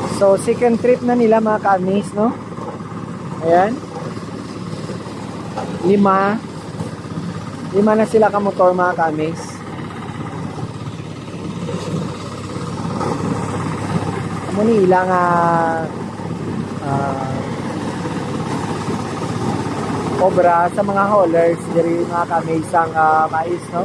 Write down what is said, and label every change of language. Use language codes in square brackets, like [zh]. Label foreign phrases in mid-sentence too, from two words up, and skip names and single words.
[hil] So, second trip na nila mga ka-amaze, no? Ayan. 5 na sila kamotor mga ka-amaze. Amo ni ilang obra sa mga haulers diri mga ka-amaze ang mais, no?